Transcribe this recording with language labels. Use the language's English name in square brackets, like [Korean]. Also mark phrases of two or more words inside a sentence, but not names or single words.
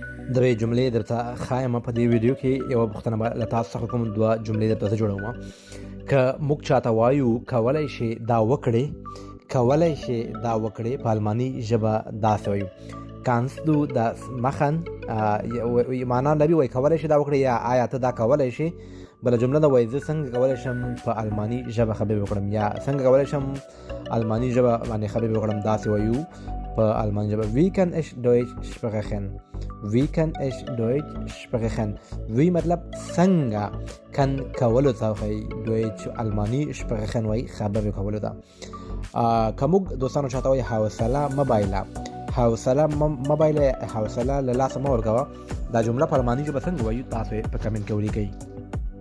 [Pashto] دوی جملې درته ښایم په دې ویډیو کې یوه پوښتنه به له تاسو څخه کوم دوه جملې درته زه جوړوم. که موږ چاته وایو کولی شي دا وکړې په الماني ژبه داسې وایو [German] kannst du das machen، [Pashto] معنا لري وایي کولی شي دا وکړې یا آیا ته دا کولی شي. بله جمله ده وایي زه څنګه کولی شم په الماني ژبه خبرې وکړم یا څنګه کولی شم الماني ژبه باندې خبرې وکړم داسې وایو په الماني ژبه [German] wie kann ich Deutsch sprechen. [Pashto] wie مطلب څنګه kann کولو ته وایي Deutsch الماني sprechen وایي خبرې کولو ته. که موږ دوستانو چاته وایي حوصله مه بایله، حوصله له لاسه مه ورکوه، دا جمله په الماني ژبه څنګه وایو تاسو په کمنټ کې ولیکئ.